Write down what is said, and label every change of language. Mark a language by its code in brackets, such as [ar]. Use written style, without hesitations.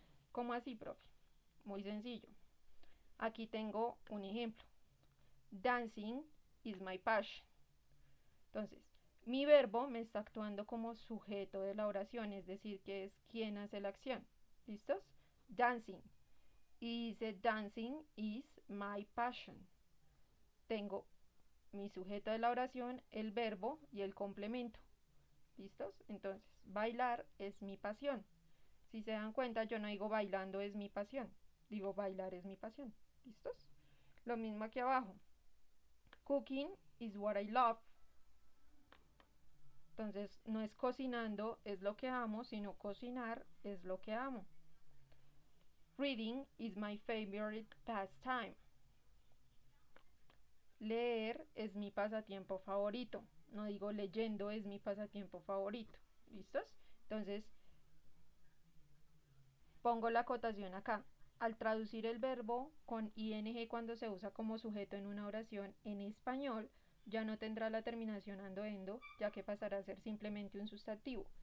[es] ¿Cómo así, profe? Muy sencillo. Aquí tengo un ejemplo. [en] Dancing is my passion. [es] Entonces, mi verbo me está actuando como sujeto de la oración, es decir, que es quien hace la acción. ¿Listos? Dancing. Y dice [en] dancing is my passion. [es] Tengo mi sujeto de la oración, el verbo y el complemento. ¿Listos? Entonces, bailar es mi pasión. Si se dan cuenta, yo no digo bailando es mi pasión, digo bailar es mi pasión. ¿Listos? Lo mismo aquí abajo. [en] Cooking is what I love. [es] Entonces, no es cocinando es lo que amo, sino cocinar es lo que amo. [en] Reading is my favorite pastime. [es] Leer es mi pasatiempo favorito. No digo leyendo es mi pasatiempo favorito. ¿Listos? Entonces, pongo la acotación acá. Al traducir el verbo con ing cuando se usa como sujeto en una oración en español, ya no tendrá la terminación ando, endo, ya que pasará a ser simplemente un sustantivo.